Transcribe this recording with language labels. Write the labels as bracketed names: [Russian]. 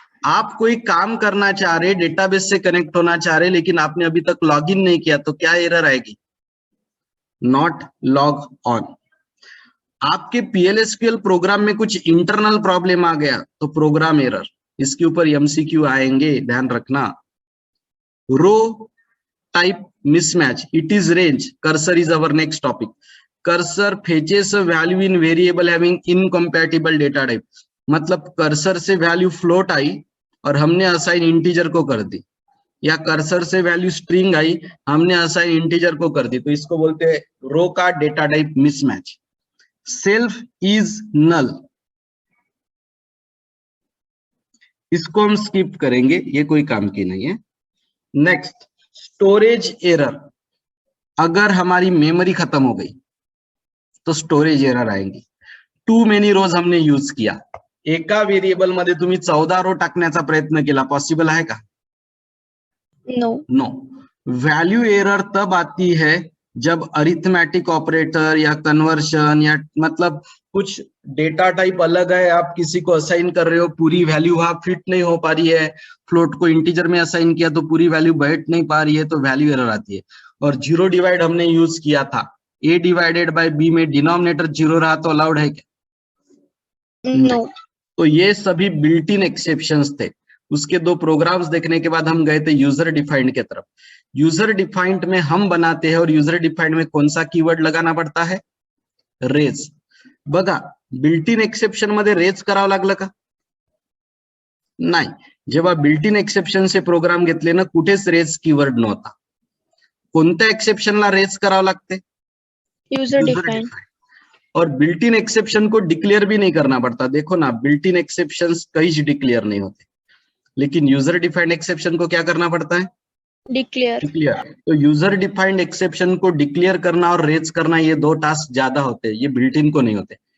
[Hindi] आप कोई काम करना चाह रहे, डेटाबेस से कनेक्ट होना चाह रहे, लेकिन आपने अभी तक लॉगिन नहीं किया, तो क्या एरर आएगी? Not log on. आपके PLSQL प्रोग्राम में कुछ इंटरनल प्रॉब्लम आ गया तो प्रोग्राम एरर, इसके ऊपर MCQ आएंगे, ध्यान रखना। [English] Row type mismatch, it is range, cursor is our next topic. Cursor fetches a value in variable having incompatible data type, [Hindi] मतलब कर्सर से वैल्यू फ्लोट आई और हमने असाइन इंटीजर को कर दी, या कर्सर से वैल्यू स्ट्रिंग आई हमने असाइन इंटीजर को कर दी, तो इसको बोलते हैं रो का data type mismatch. Self is null, इसको हम स्किप करेंगे, ये कोई काम की नहीं है। नेक्स्ट, स्टोरेज एरर, अगर हमारी मेमोरी खत्म हो गई तो स्टोरेज एरर आएंगी। [Marathi] टू मेनी रोज [Hindi] हमने यूज किया, [Marathi] एका व्हेरिएबल मध्ये तुम्ही 14 रो टाकण्याचा प्रयत्न केला, पॉसिबल आहे का? [English] No no. [Hindi] वैल्यू एरर तब आती है जब अरिथमेटिक ऑपरेटर या कन्वर्शन या मतलब कुछ डेटा टाइप अलग है, आप किसी को असाइन कर रहे हो, पूरी वैल्यू वहां फिट नहीं हो पा रही है, फ्लोट को इंटीजर में असाइन किया तो पूरी वैल्यू बैठ नहीं पा रही है, तो वैल्यू एरर आती है। और जीरो डिवाइड हमने यूज किया था, a डिवाइडेड बाय b में डिनोमिनेटर जीरो रहा तो अलाउड है क्या? [English] No. [Hindi] तो ये सभी बिल्ट इन एक्सेप्शंस थे। उसके दो प्रोग्राम्स देखने के बाद हम गए थे यूजर डिफाइंड के तरफ। यूजर डिफाइंड में हम बनाते हैं और यूजर डिफाइंड में कौन सा कीवर्ड लगाना पड़ता है? [English] Raise. [Marathi] बघा, बिल्ट इन एक्सेप्शन मध्ये रेज करावं लागलं का? नाही, जेव्हा built in exception say programme घेतले ना, कुठेच रेज कीवर्ड नव्हता। कोणत्या एक्सेप्शनला रेज करावं लागते? [English] User defined. [Hindi] और बिल्ट इन एक्सेप्शन को डिक्लेयर भी नहीं करना पड़ता। देखो ना, बिल्ट इन एक्सेप्शंस कहीं डिक्लेयर नहीं होते, लेकिन यूजर डिफाइंड एक्सेप्शन को क्या करना पड़ता है? [English] Declare. [Hindi] तो यूजर डिफाइंड एक्सेप्शन को डिक्लेयर करना और रेज करना, ये दो टास्क ज्यादा होते हैं, ये बिल्ट इन को नहीं होते।